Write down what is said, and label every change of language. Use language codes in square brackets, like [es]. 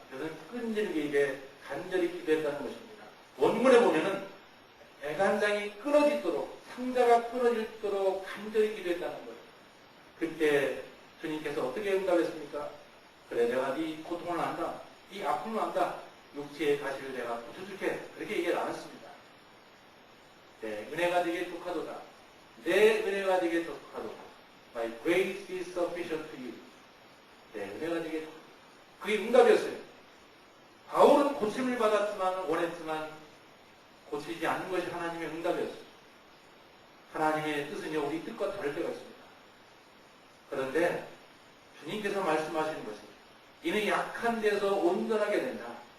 [ko] 그것은 끈질기게 간절히 기도했다는 것입니다. 원문에 보면은 애간장이 끊어지도록, 상자가 끊어지도록 간절히 기도했다는 거예요. 그때 주님께서 어떻게 응답했습니까? 그래, 내가 네 고통을 안다. 이 아픔을 안다. 육체의 가시를 내가 고쳐줄게. 그렇게 얘기를 안 했습니다. 내 은혜가 되게 족하도다. 내 은혜가 되게 족하도다. [en] My grace is sufficient to you. [ko] 내 은혜가 되게 족하도다. 그게 응답이었어요. 바울은 고침을 받았지만, 원했지만 고치지 않는 것이 하나님의 응답이었어요. 하나님의 뜻은요, 우리 뜻과 다를 때가 있습니다. 그런데 주님께서 말씀하시는 것은 이는 약한 데서 온전하게 된다.